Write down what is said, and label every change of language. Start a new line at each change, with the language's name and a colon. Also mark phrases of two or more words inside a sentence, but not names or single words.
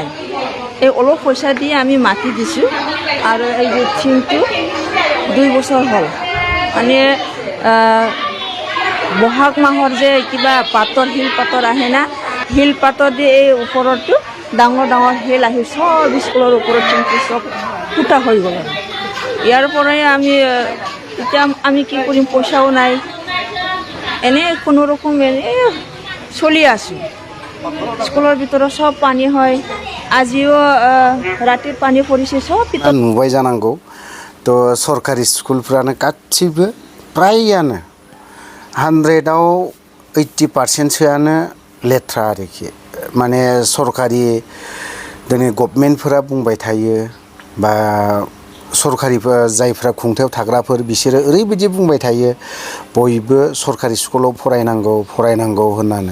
Assamese: এই অলপ পইচা দি আমি মাটি দিছোঁ আৰু এই যে টিংটো 2 বছৰ হ'ল মানে বহাগ মাহৰ যে কিবা শিল পাতৰ আহে না শিল পাতৰ দি এই ওপৰতো ডাঙৰ শিল আহি চব স্কুলৰ ওপৰত টিংটো চব ফুটা হৈ গ'ল। ইয়াৰ পৰাই এতিয়া আমি কি কৰিম পইচাও নাই এনে কোনো ৰকম চলি আছোঁ। স্কুলৰ ভিতৰত চব পানী হয়। আজিও ৰাতি পানী পৰিছে চব
Bodo: नुबाय जानांगौ। थ' सरकारि स्कुलफ्रानो गासिबो फ्रायानो 100आव 80%सोआनो लेथ्रा आरोखि। माने सरकारि दिनै गभर्नमेन्टफोरा बुंबाय थायो बा सरकारिफोर जायफ्रा खुंथायाव थाग्राफोर बिसोरो ओरैबायदि बुंबाय थायो बयबो सरकारि स्कुलाव फरायनांगौ होननानै।